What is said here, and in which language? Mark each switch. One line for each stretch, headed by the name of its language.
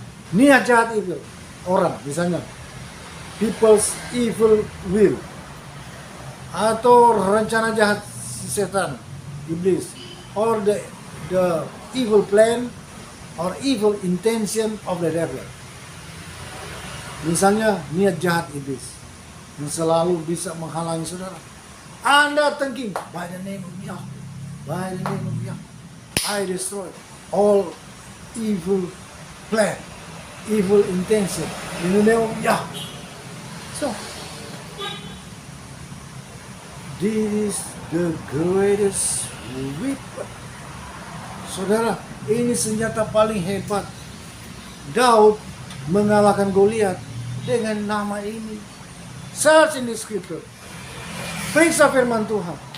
Indonesian: Niat jahat itu orang, misalnya
English: people's evil will
Indonesian: atau rencana jahat setan, iblis,
English: or the evil plan or evil intention of the devil.
Indonesian: Misalnya niat jahat iblis yang selalu bisa menghalangi saudara.
English: Anda thinking by the name of Yahweh, by the name of Yahweh, I destroy all evil plan, evil intention in the name of Yahweh. So, this is the greatest weapon.
Indonesian: Saudara, ini senjata paling hebat. Daud mengalahkan Goliat dengan nama ini.
English: Search in the scripture.
Indonesian: Periksa firman Tuhan.